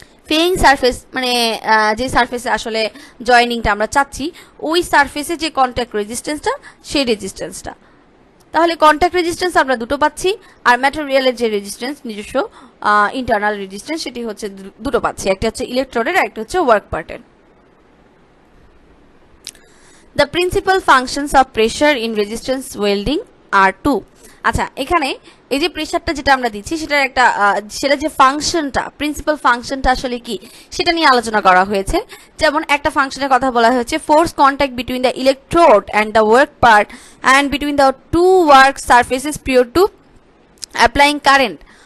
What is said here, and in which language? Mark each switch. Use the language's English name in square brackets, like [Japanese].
[Bangla] ফেইং surface মানে যে সারফেসে আসলে জয়েনিংটা আমরা চাচ্ছি ওই সারফেসে যে কন্ট্যাক্ট রেজিস্ট্যান্সটা সেই রেজিস্ট্যান্সটা। তাহলে কন্ট্যাক্ট রেজিস্ট্যান্স আমরা দুটো পাচ্ছি, আর ম্যাটেরিয়ালের যে রেজিস্ট্যান্স নিজস্ব ইন্টারনাল রেজিস্ট্যান্স সেটি হচ্ছে দুটো পাচ্ছি, একটা হচ্ছে ইলেকট্রোডের আর একটা হচ্ছে ওয়ার্ক পার্টের। [English] The principal functions of pressure in resistance welding are two. [Bangla] আচ্ছা, এখানে এই যে প্রেসারটা যেটা আমরা দিচ্ছি সেটা যে ফাংশনটা, প্রিন্সিপাল ফাংশনটা আসলে কি সেটা নিয়ে আলোচনা করা হয়েছে। যেমন একটা ফাংশনের কথা বলা হয়েছে, [English] Force contact between the electrode and the work part and between the two work surfaces prior to applying current.